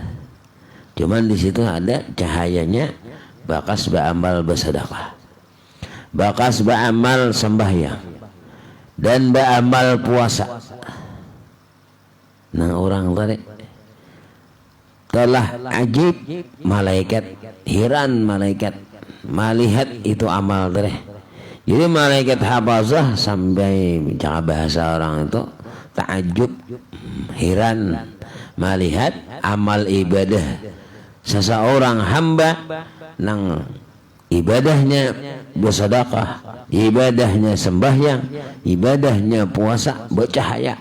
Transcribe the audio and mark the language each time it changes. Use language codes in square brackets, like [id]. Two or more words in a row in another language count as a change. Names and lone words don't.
[bjn] Cuman di situ ada cahayanya bakas beramal bersedekah, bakas beramal sembahyang, dan beramal puasa. Nah orang tadi telah ajib malaikat, heran malaikat melihat itu amal tadi. Jadi malaikat hafazah sampai cara bahasa orang itu takjub, heran melihat amal ibadah seseorang hamba nang ibadahnya bersedekah, ibadahnya sembahyang, ibadahnya puasa, bercahaya.